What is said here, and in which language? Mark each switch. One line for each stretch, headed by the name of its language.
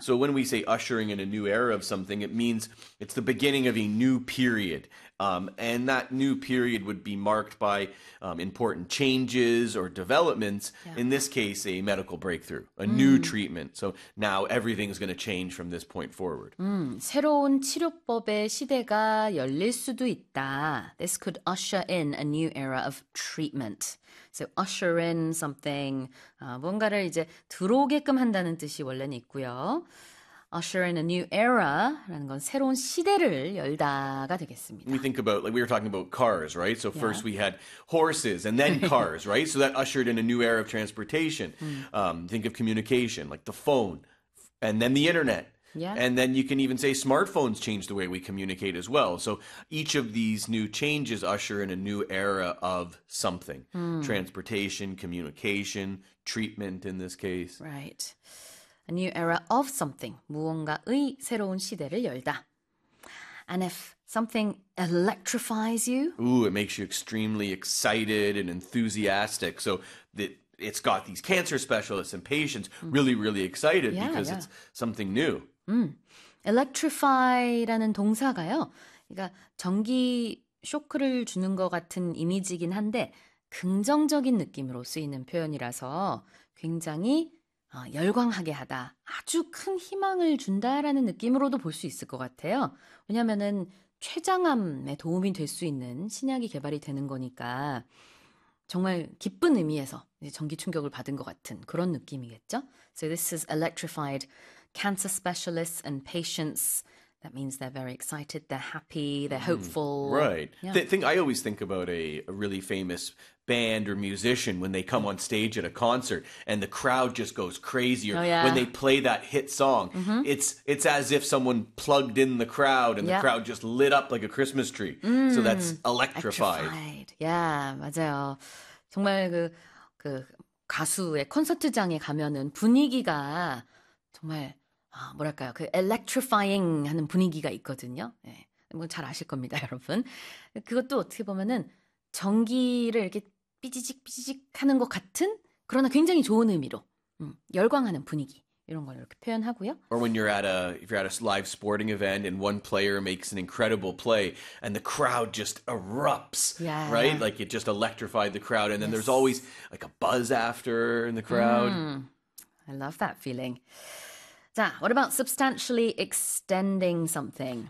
English: So when we say ushering in a new era of something, it means it's the beginning of a new period. And that new period would be marked by important changes or developments, yeah. In this case, a medical breakthrough, a new treatment. So now everything's going to change from this point forward.
Korean: 새로운 치료법의 시대가 열릴 수도 있다.
English: This could usher in a new era of treatment. So usher in something,
Korean: 뭔가를 이제 들어오게끔 한다는 뜻이 원래는 있고요.
English: Usher in a new era
Korean: 라는 건 새로운 시대를 열다가 되겠습니다.
English: We think about, like we were talking about cars, right? So yeah. First we had horses and then cars, right? So that ushered in a new era of transportation. Think of communication, like the phone and then the internet. Yeah. And then you can even say smartphones change the way we communicate as well. So each of these new changes usher in a new era of something. Transportation, communication, treatment in this case. Right. A new era of something.
Korean: 무언가의 새로운 시대를 열다.
English: And if something electrifies you? Ooh, it makes you extremely excited and enthusiastic. So it's got these cancer specialists and patients really, really excited because it's something new.
Korean: Electrify라는 동사가요. 그러니까 전기 쇼크를 주는 것 같은 이미지긴 한데 긍정적인 느낌으로 쓰이는 표현이라서 굉장히 열광하게 하다, 아주 큰 희망을 준다라는 느낌으로도 볼 수 있을 것 같아요. 왜냐하면은 췌장암에 도움이 될 수 있는 신약이 개발이 되는 거니까 정말 기쁜 의미에서 이제 전기 충격을 받은 것 같은 그런 느낌이겠죠?
English: So this is electrified cancer specialists and patients. That means they're very excited, they're happy, they're hopeful. Right. Yeah. I always think about a really famous band or musician when they come on stage at a concert and the crowd just goes crazy. Oh, yeah. When they play that hit song, mm-hmm. it's as if someone plugged in the crowd and the crowd just lit up like a Christmas tree. So that's electrified.
Korean: Yeah, 맞아요. 정말 그 가수의 콘서트장에 가면은 분위기가 정말 뭐랄까요? 그 electrifying 하는 분위기가 있거든요. 네. 뭐 잘 아실 겁니다, 여러분. 그것도 어떻게 보면은 전기를 이렇게 삐지직삐지직 하는 것 같은 그러나 굉장히 좋은 의미로 열광하는 분위기 이런 걸 이렇게 표현하고요.
English: Or when you're at a live sporting event and one player makes an incredible play and the crowd just erupts, yeah. right? Like it just electrified the crowd and then yes. there's always like a buzz after in the crowd. I love that feeling. What about substantially extending something?